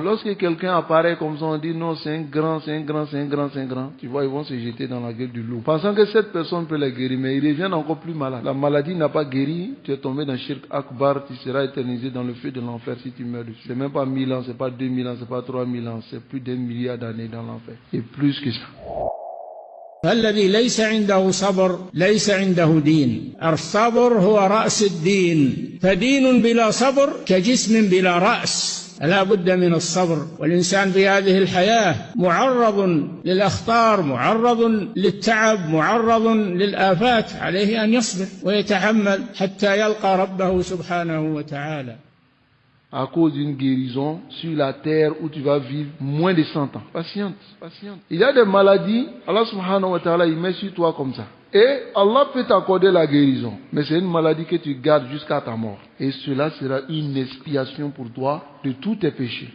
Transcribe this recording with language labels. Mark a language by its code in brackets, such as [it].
[fr] Lorsque quelqu'un apparaît comme ça, on dit non, c'est un grand. Tu vois, ils vont se jeter dans la gueule du loup. Pensant que cette personne peut les guérir, mais ils reviennent encore plus malades. La maladie n'a pas guéri, tu es tombé dans Shirk Akbar, tu seras éternisé dans le feu de l'enfer si tu meurs dessus. C'est même pas 1000 ans, c'est pas 2000 ans, c'est pas 3000 ans, c'est plus d'1 milliard d'années dans l'enfer. Et plus que ça. [ar] الذي ليس عنده صبر ليس عنده دين. الصبر هو رأس الدين، فدين بلا صبر كجسم بلا رأس. لا بد من الصبر، والإنسان في هذه الحياة معرض للأخطار، معرض للتعب، معرض للآفات، عليه أن يصبر ويتحمل حتى يلقى ربه سبحانه وتعالى. [fr] À cause d'une guérison sur la terre où tu vas vivre moins de 100 ans. Patiente. Il y a des maladies, Allah subhanahu wa ta'ala, il met sur toi comme ça. Et Allah peut t'accorder la guérison. Mais c'est une maladie que tu gardes jusqu'à ta mort. Et cela sera une expiation pour toi de tous tes péchés.